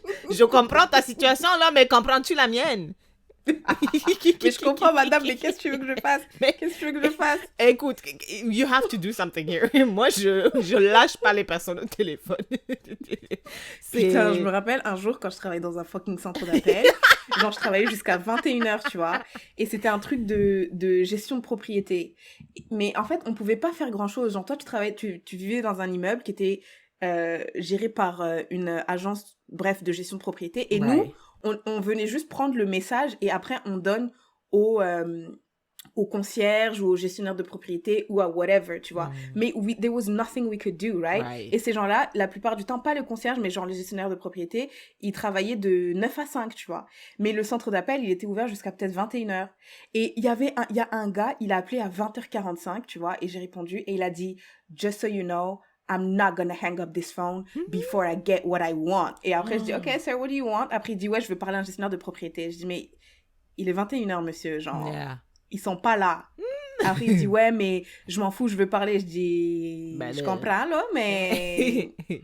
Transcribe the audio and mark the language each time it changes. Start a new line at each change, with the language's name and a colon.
French: Je comprends ta situation là, mais comprends-tu la mienne? Mais je comprends, madame, mais qu'est-ce que tu veux que je fasse?
English: Écoute, you have to do something here.
French: Moi, je lâche pas les personnes au téléphone. Putain, je me rappelle un jour quand je travaillais dans un fucking centre d'appel, genre je travaillais jusqu'à 21h, tu vois, et c'était un truc de gestion de propriété. Mais en fait, on pouvait pas faire grand-chose. Genre toi, tu vivais dans un immeuble qui était géré par une agence, bref, de gestion de propriété, et nous, on venait juste prendre le message et après on donne au concierge ou au gestionnaire de propriété ou à whatever, tu vois.
English: Mais there was nothing we could do, right?
French: Et ces gens-là, la plupart du temps, pas le concierge, mais genre le gestionnaire de propriété, ils travaillaient de 9 à 5, tu vois. Mais le centre d'appel, il était ouvert jusqu'à peut-être 21h. Et il y a un gars, il a appelé à 20h45, tu vois, et j'ai répondu et il a dit «
English: Just so you know, I'm not gonna hang up this phone before I get what I want.
French: Et après, je dis,
English: OK, sir, what do you want?
French: Après, il dit, ouais, je veux parler à un gestionnaire de propriété. Je dis, mais il est 21h, monsieur, genre, ils sont pas là. Après, il dit, ouais, mais je m'en fous, je veux parler. Je dis, je comprends, là, mais...